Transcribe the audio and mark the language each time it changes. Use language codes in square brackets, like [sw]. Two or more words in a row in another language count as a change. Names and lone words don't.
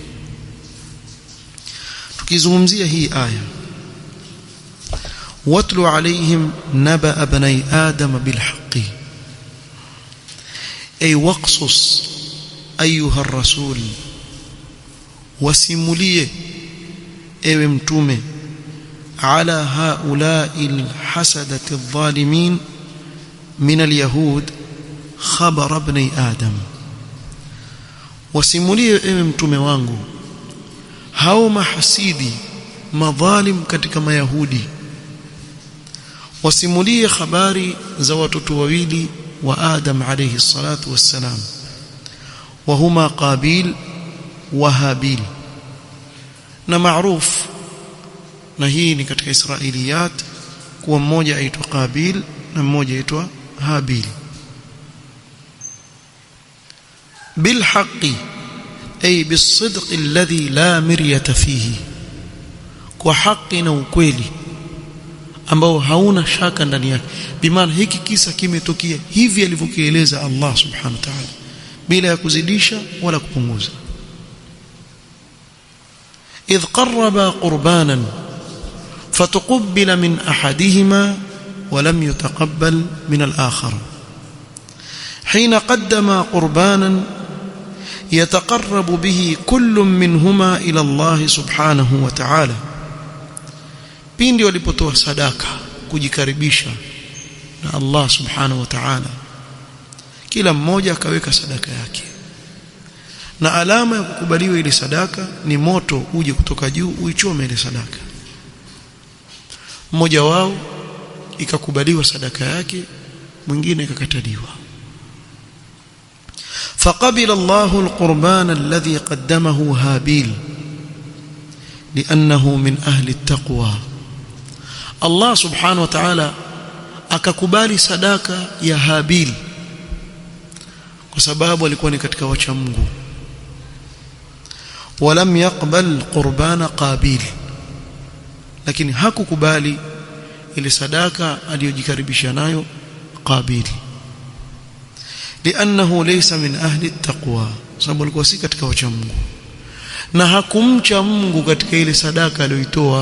[sw] Tukizungumzia hii aya, [ar] واتل عليهم نبأ بني آدم بالحق، أي واقصص أيها [sw] ar-rasul, wasimulie ewe mtume, [ar] على هؤلاء الحسدة الظالمين من اليهود خبر ابن آدم, [sw] wasimulie ewe mtume wangu hao mahasidi madhalim katika mayahudi, wasimulie habari za watoto wawili wa Adam [ar] عليه الصلاة والسلام, وهما قابيل وهابيل. [sw] Na maarufu, na hii ni katika Israiliyat, kuwa mmoja aitwa Qabil na mmoja aitwa Habil. [ar] بالحق أي بالصدق الذي لا مرية فيه وحق وكويلي [sw] ambao hauna shaka ndani yake. Bimaana hiki kisa kimetokea hivi alivyokieleza Allah [ar] سبحانه وتعالى [sw] bila ya kuzidisha wala kupunguza. [ar] إذ قربا قربانا فتقبل من أحدهما ولم يتقبل من الآخر. حين قدم قربانا يتقرب به كل منهما إلى الله سبحانه وتعالى, [sw] pindi walipotoa sadaka kujikaribisha na Allah [ar] سبحانه وتعالى, [sw] kila mmoja akaweka sadaka yake, na alama ya kukubaliwa ile sadaka ni moto uje kutoka juu uichome ile sadaka. Mmoja wao ikakubaliwa sadaka yake, mwingine ikakataliwa. [ar] فقبل الله القربان الذي قدمه هابيل لأنه من أهل التقوى. [sw] Allah [ar] سبحانه وتعالى [sw] akakubali sadaka ya Habil kwa sababu alikuwa ni katika wacha Mungu. [ar] ولم يقبل قربان قابيل, [sw] lakini hakukubali ile sadaka aliyojikaribisha nayo Qabil, [ar] لأنه ليس من أهل التقوى, [sw] sababu alikuwa si katika wacha Mungu na hakumcha Mungu katika ile sadaka aliyoitoa.